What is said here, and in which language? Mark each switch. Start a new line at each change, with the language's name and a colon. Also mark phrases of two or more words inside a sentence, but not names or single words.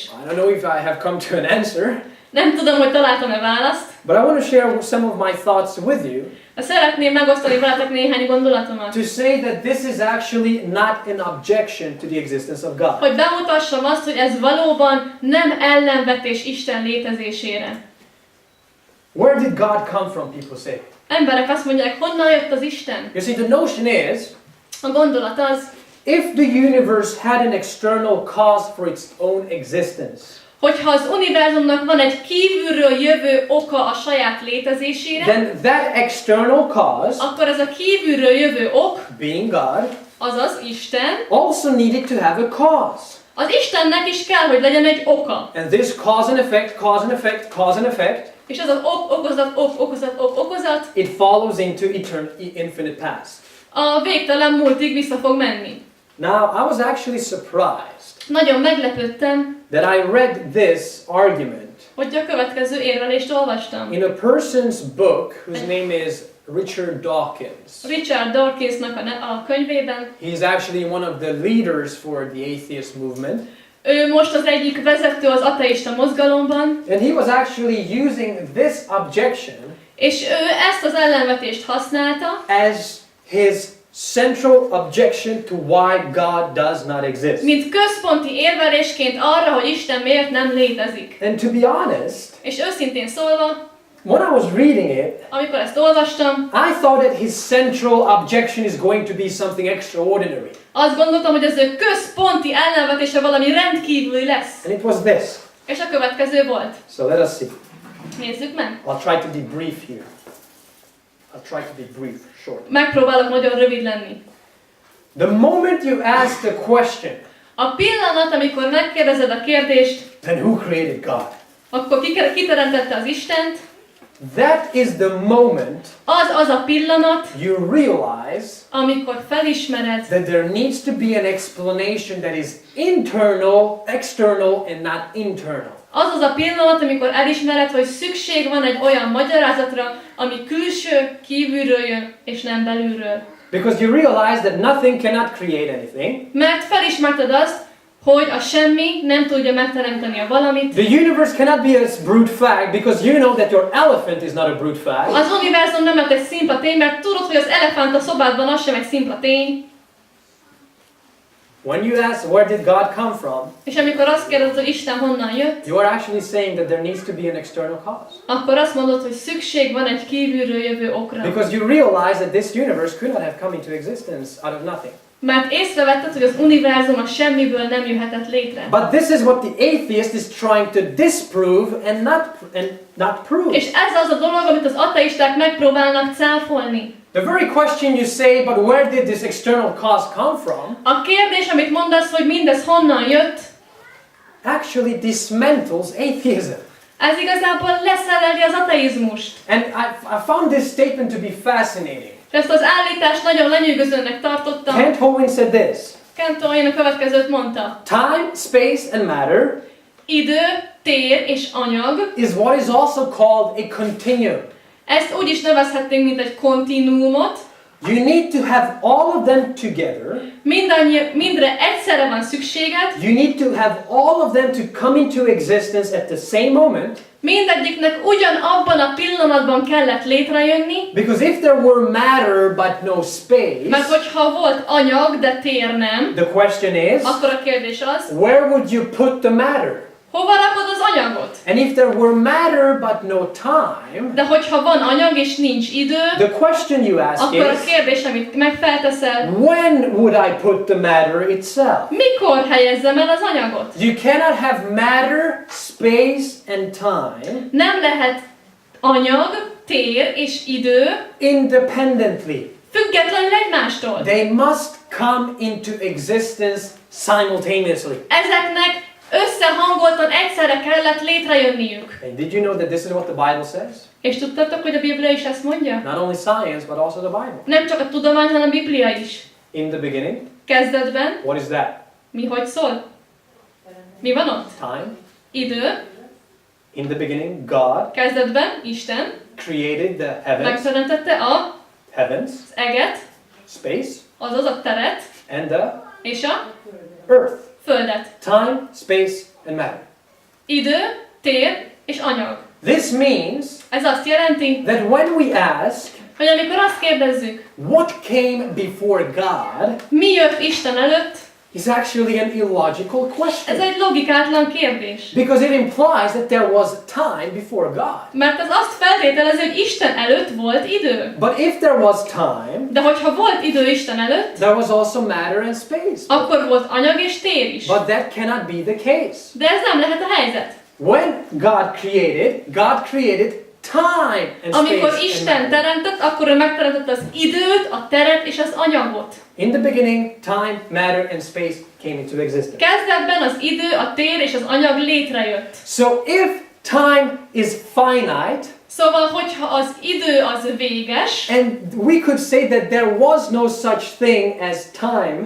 English: I don't know if I have come to an answer,
Hungarian: Nem tudom, hogy találtam-e választ,
English: but I want to share some of my thoughts with you
Hungarian: de szeretném megosztani veletek néhány gondolatomat.
English: to say that this is actually not an objection to the existence of God.
Hungarian: Hogy bemutassam azt, hogy ez valóban nem ellenvetés Isten létezésére.
English: Where did God come from, people say?
Hungarian: Emberek azt mondják, honnan jött az Isten?
English: You see, the notion is,
Hungarian: A gondolat az,
English: if the universe had an external cause for its own existence,
Hungarian: hogyha az univerzumnak van egy kívülről jövő oka a saját létezésére,
English: then that external cause,
Hungarian: akkor ez a kívülről jövő ok,
English: being God,
Hungarian: azaz Isten,
English: also needed to have a cause.
Hungarian: az Istennek is kell, hogy legyen egy oka.
English: And this cause and effect, cause and effect, cause and effect,
Hungarian: És az az okozat,
English: it follows into infinite past.
Hungarian: a végtelen múltig vissza fog menni.
English: Now, I was actually surprised
Hungarian: Nagyon meglepődtem,
English: that I read this argument
Hungarian: hogy a következő érvelést olvastam.
English: in a person's book whose name is Richard Dawkins.
Hungarian: Richard Dawkinsnak a könyvében.
English: He is actually one of the leaders for the atheist movement.
Hungarian: Ő most az egyik vezető az ateista mozgalomban,
English: And he was actually using this objection
Hungarian: és ő ezt az ellenvetést használta,
English: as his central objection to why God does not exist.
Hungarian: mint központi érvelésként arra, hogy Isten miért nem létezik.
English: And to be honest,
Hungarian: És őszintén szólva,
English: when I was reading it,
Hungarian: amikor ezt olvastam,
English: I thought that his central objection is going to be something extraordinary.
Hungarian: azt gondoltam, hogy az ő központi ellenvetése valami rendkívüli lesz.
English: And it was this.
Hungarian: És a következő volt.
English: So let us see.
Hungarian: Nézzük meg.
English: I'll try to be brief here. I'll try to be brief, short.
Hungarian: Megpróbálok nagyon rövid lenni.
English: The moment you ask the question,
Hungarian: A pillanat, amikor megkérdezed a kérdést,
English: then who created God?
Hungarian: akkor ki teremtette az Istent,
English: That is the moment
Hungarian: az a pillanat,
English: you realize
Hungarian: amikor felismered,
English: that there needs to be an explanation that is internal, external, and not internal.
Hungarian: az a pillanat, amikor elismered, hogy szükség van egy olyan magyarázatra, ami külső, kívülről jön, és nem belülről.
English: Because you realize that nothing cannot create anything.
Hungarian: Mert felismerted azt, hogy a semmi nem tudja megteremteni a valamit.
English: The universe cannot be a brute fact because you know that your elephant is not a brute fact.
Hungarian: Az univerzum nem lett egy szimpla tény, mert tudod, hogy az elefánt a szobádban az sem egy szimpla tény.
English: When you ask where did God come from,
Hungarian: És amikor azt kérdezed, hogy Isten honnan jött,
English: you are actually saying that there needs to be an external cause.
Hungarian: akkor azt mondod, hogy szükség van egy kívülről jövő okra.
English: Because you realize that this universe could not have come into existence out of nothing.
Hungarian: Mert észrevetted, hogy az univerzum a semmiből nem jöhetett létre.
English: But this is what the atheist is trying to disprove and not prove.
Hungarian: És ez az a dolog, amit az ateisták megpróbálnak cáfolni.
English: The very question you say, but where did this external cause come from?
Hungarian: A kérdés, amit mondasz, hogy mindez honnan jött,
English: Actually dismantles atheism.
Hungarian: ez igazából leszereli az ateizmust.
English: And I found this statement to be fascinating.
Hungarian: És ezt az állítást nagyon lenyűgözőnek tartottam.
English: Kent Hovind said this.
Hungarian: Kent Hovind a következőt mondta.
English: Time, space, and matter
Hungarian: Idő, tér és anyag.
English: is what is also called a continuum.
Hungarian: Ezt úgy is nevezhetnénk, mint egy kontinuumot.
English: You need to have all of them together.
Hungarian: Mindre egyszerre van szükséged.
English: You need to have all of them to come into existence at the same moment.
Hungarian: Mindegyiknek ugyanabban a pillanatban kellett létrejönni.
English: Because if there were matter but no space,
Hungarian: Mert hogyha volt anyag, de tér nem,
English: the question is,
Hungarian: akkor a kérdés az,
English: where would you put the matter?
Hungarian: hova rakod az anyagot?
English: And if there were matter but no time,
Hungarian: De hogyha van anyag és nincs idő,
English: the question you ask
Hungarian: akkor a
English: is,
Hungarian: kérdés, amit megfelteszel,
English: when would I put the matter itself?
Hungarian: mikor helyezzem el az anyagot?
English: You cannot have matter, space, and time
Hungarian: Nem lehet anyag, tér és idő
English: independently.
Hungarian: függetlenül egymástól.
English: They must come into existence simultaneously.
Hungarian: Ezeknek összehangoltan egyszerre kellett létrejönniük.
English: And did you know that this is what the Bible says?
Hungarian: És tudtátok, hogy a Biblia is ezt mondja?
English: Not only science, but also the Bible.
Hungarian: Nem csak a tudomány, hanem a Biblia is.
English: In the beginning,
Hungarian: Kezdetben,
English: what is that?
Hungarian: mi hogy szól? Mi van ott?
English: Time.
Hungarian: Idő.
English: In the beginning, God
Hungarian: Kezdetben Isten
English: created the heavens,
Hungarian: megteremtette az eget,
English: space,
Hungarian: azaz a teret,
English: and the
Hungarian: és a
English: earth.
Hungarian: földet.
English: Time, space, and matter.
Hungarian: Idő, tér és anyag.
English: This means
Hungarian: Ez azt jelenti,
English: that when we ask,
Hungarian: hogy amikor azt kérdezzük,
English: what came before God,
Hungarian: mi jött Isten előtt,
English: is actually an illogical
Hungarian: ez
English: question.
Hungarian: egy logikátlan kérdés.
English: Because it implies that there was time before God.
Hungarian: Mert az azt feltételezi, hogy Isten előtt volt idő.
English: But if there was time,
Hungarian: De hogyha volt idő Isten előtt,
English: there was also matter and space.
Hungarian: akkor volt anyag és tér is.
English: But that cannot be the case.
Hungarian: De ez nem lehet a helyzet.
English: When God created time and space
Hungarian: Amikor
English: and
Hungarian: Isten
English: matter.
Hungarian: teremtett, akkor ő megteremtette az időt, a teret és az anyagot.
English: In the beginning, time, matter, and space came into existence.
Hungarian: Kezdetben az idő, a tér és az anyag létrejött.
English: So if time is finite,
Hungarian: Szóval, hogyha az idő az véges,
English: and we could say that there was no such thing as time,